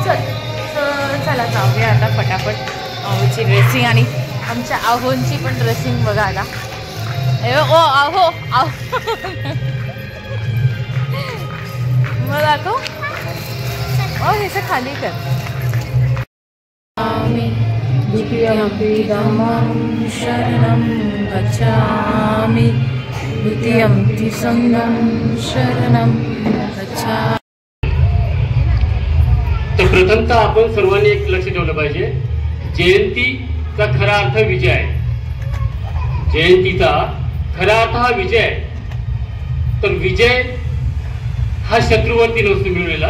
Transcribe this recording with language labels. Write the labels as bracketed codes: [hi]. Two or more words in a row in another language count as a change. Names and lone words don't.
[mr] चला जाऊया आता फटाफट. माऊची ड्रेसिंग आणि आमच्या आहोंची पण ड्रेसिंग बघा आता. ओ आहो मग दाखव. हे खाली कर. [pi] शरणं गच्छामि द्वितीयं संघं शरणं गच्छामि. [mr] तर प्रथमतः आपण सर्वांनी एक लक्ष ठेवलं पाहिजे. जयंतीचा खरा अर्थ विजय आहे. जयंतीचा खरा अर्थ हा विजय आहे. तर विजय हा शत्रूवरती नसतो मिळवलेला.